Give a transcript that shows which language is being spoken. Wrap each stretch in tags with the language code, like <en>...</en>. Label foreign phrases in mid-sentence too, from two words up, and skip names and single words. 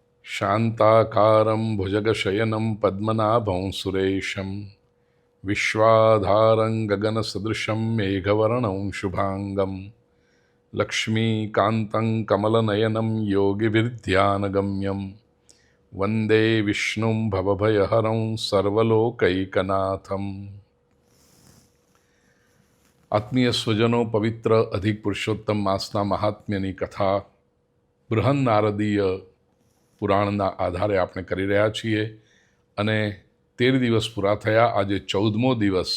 <sa>शान्ताकारं भुजगशयनं पद्मनाभं सुरेशं विश्वाधारं गगनसदृशं मेघवर्णं शुभांगं लक्ष्मीकान्तं कमलनयनं योगिभिर्ध्यानगम्यं वन्दे विष्णुं भवभयहरं सर्वलोकैकनाथम्।</sa> <gu>આત્મીય સ્વજનો, પવિત્ર અધિક પુરુષોત્તમ માસના મહાત્મ્યની કથા બૃહન નારદીય પુરાણના આધારે આપણે કરી રહ્યા છીએ અને 13 દિવસ પૂરા થયા. આજે 14મો દિવસ.</gu>